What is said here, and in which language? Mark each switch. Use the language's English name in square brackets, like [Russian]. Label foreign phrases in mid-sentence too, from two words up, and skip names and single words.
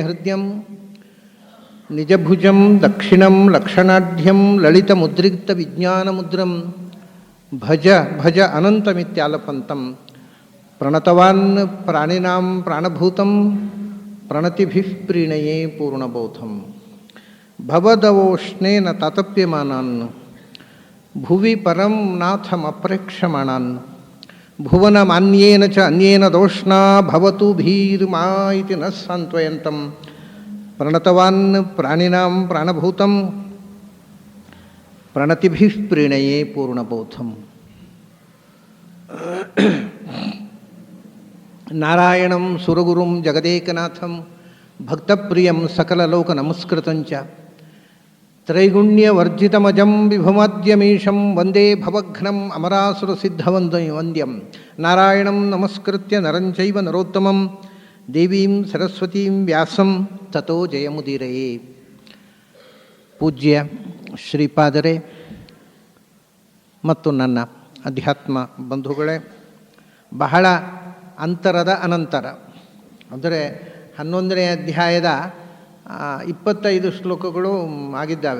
[Sanskrit] ಹೃದಯಂ ನಿಜಭುಜಂ ದಕ್ಷಿಣಂ ಲಕ್ಷಣಾಢ್ಯಂ ಲಲಿತಮುದ್ರಿಕ್ತ ವಿಜ್ಞಾನಮುದ್ರಂ ಭಜ ಭಜ ಅನಂತಮಿತ್ಯಾಲಪಂತಂ ಪ್ರಣತವಾನ್ ಪ್ರಾಣಿನಾಂ ಪ್ರಾಣಭೂತಂ ಪ್ರಣತಿಭಿಃ ಪ್ರೀಣಯೇ ಪೂರ್ಣಬೋಧಂ ಭವದವೋಷ್ಣೇನ ತಾತಪ್ಯಮಾನಾನ್ ಭುವಿ ಪರಂ ನಾಥಮಪ್ರೇಕ್ಷಮಾಣಾನ್ ಭುವನಮಾನ್ಯೇನ ಚ ಅನ್ಯೇನ ದೋಷ್ಣಾ ಭವತು ಭೀರ್ಮಾ ಇತಿ ನ ಸಾಂತ್ವಯಂತಂ ಪ್ರಣತವಾನ್ ಪ್ರಾಣಿನಾಂ ಪ್ರಾಣಭೂತಂ ಪ್ರಣತಿಭಿಃ ಪ್ರೀಣಯೇ ಪೂರ್ಣಬೋಧಂ. ನಾರಾಯಣಂ ಸುರಗುರುಂ ಜಗದೇಕನಾಥಂ ಭಕ್ತಪ್ರಿಯಂ ಸಕಲಲೋಕ ನಮಸ್ಕೃತಂಚ ತ್ರೈಗುಣ್ಯವರ್ಜಿತಮಜಂ ವಿಭುಮಾದ್ಯಮೀಶಂ ವಂದೇ ಭವಘ್ನಂ ಅಮರಾಸುರಸಿದ್ಧವಂದ್ಯಂ ನಾರಾಯಣಂ ನಮಸ್ಕೃತ್ಯ ನರಂಚೈವ ನರೋತ್ತಮಂ ದೇವೀಂ ಸರಸ್ವತೀಂ ವ್ಯಾಸಂ ತತೋ ಜಯಮುದೀರಯೇ. [Kannada] ಪೂಜ್ಯ ಶ್ರೀಪಾದರೇ ಮತ್ತು ನನ್ನ ಅಧ್ಯಾತ್ಮ ಬಂಧುಗಳೇ, ಬಹಳ ಅಂತರದ ಅನಂತರ ಅಂದರೆ 11ನೇ ಅಧ್ಯಾಯದ 25 ಶ್ಲೋಕಗಳು ಆಗಿದ್ದಾವೆ.